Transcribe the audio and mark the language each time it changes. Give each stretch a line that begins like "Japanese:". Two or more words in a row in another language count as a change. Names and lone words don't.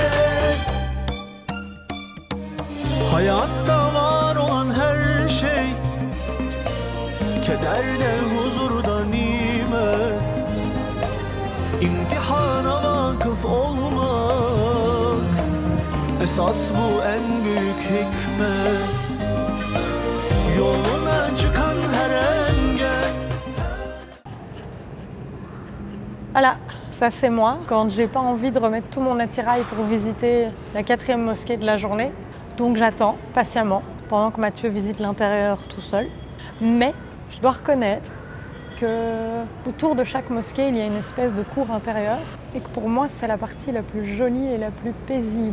Turkish: Hayatta var olan her şey, kederde huzurda nimet. İmtihana vakıf olmak, esas bu en büyük hikmet. Yoluna çıkan her engel.
French: Voilà, ça c'est moi, quand j'ai pas envie de remettre tout mon attirail pour visiter la 4e mosquée de la journée. Donc j'attends patiemment pendant que Mathieu visite l'intérieur tout seul. Mais je dois reconnaître que autour de chaque mosquée, il y a une espèce de cour intérieure et que pour moi, c'est la partie la plus jolie et la plus paisible.